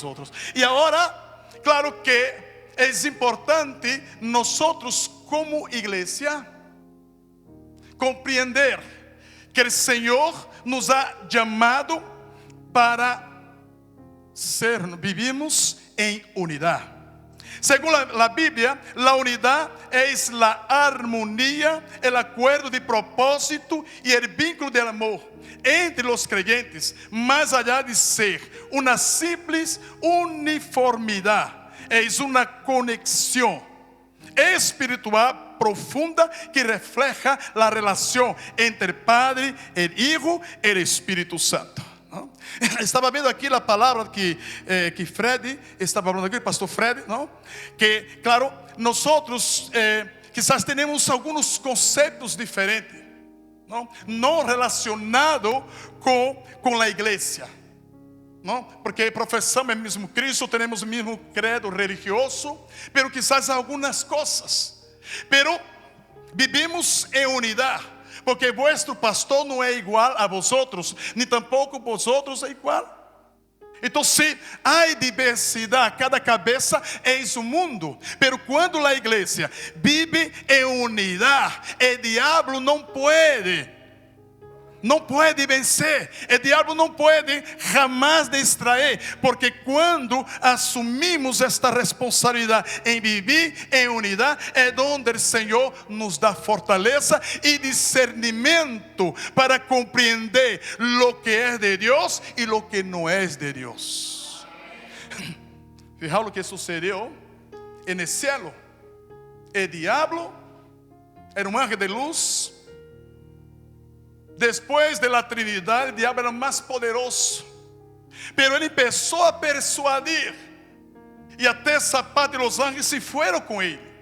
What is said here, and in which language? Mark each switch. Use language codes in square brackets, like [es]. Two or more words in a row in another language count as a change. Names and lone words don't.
[pt] E agora, claro que é importante nós, como igreja, compreender que o Senhor nos ha chamado para vivimos em unidade. [es] Según la Biblia, la unidad es la armonía, el acuerdo de propósito y el vínculo de amor entre los creyentes, más allá de ser una simple uniformidad. Es una conexión espiritual profunda que refleja la relación entre el Padre, el Hijo y el Espíritu Santo. [pt] Não? Estava vendo aqui a palavra que Fred estava falando aqui, pastor Fred, não? Que, claro, nós quizás temos alguns conceitos diferentes, não relacionado com a igreja, não? Porque professamos o mesmo Cristo, temos o mesmo credo religioso, [es] pero quizás [pt] algumas coisas, [es] pero vivimos [pt] em unidade. Porque vuestro pastor não é igual a vosotros, nem tampouco vosotros é igual. Então, se há diversidade, cada cabeça é um mundo. Pero quando a igreja vive em unidade, o diabo não pode vencer. O diabo não pode jamais distrair, porque quando assumimos esta responsabilidade em viver em unidade, é onde o Senhor nos dá fortaleza e discernimento para compreender lo que é de Deus e lo que não é de Deus. [es] Fijaos lo que [pt] sucedeu no céu. O diabo era um anjo de luz. Depois da Trinidade, o diabo era mais poderoso, pero ele começou a persuadir, e até essa parte dos anjos se foram com ele.